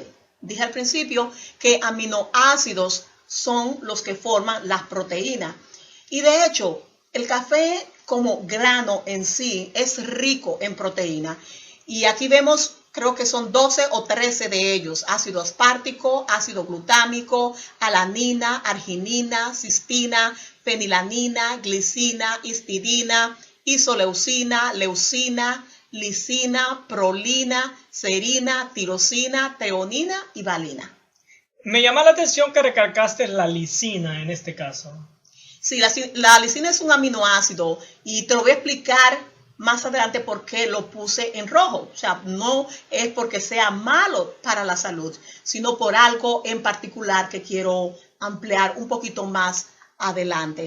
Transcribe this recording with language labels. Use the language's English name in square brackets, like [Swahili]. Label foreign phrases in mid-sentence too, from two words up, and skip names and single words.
[Spanish] Dije al principio que aminoácidos son los que forman las proteínas. Y de hecho, El café como grano en sí es rico en proteína y aquí vemos, creo que son 12 o 13 de ellos: ácido aspartico, ácido glutámico, alanina, arginina, cistina, fenilanina, glicina, histidina, isoleucina, leucina, lisina, prolina, serina, tirosina, treonina y valina. Me llama la atención que recalcaste la lisina en este caso. Sí, la lisina es un aminoácido y te lo voy a explicar más adelante por qué lo puse en rojo. O sea, no es porque sea malo para la salud, sino por algo en particular que quiero ampliar un poquito más adelante.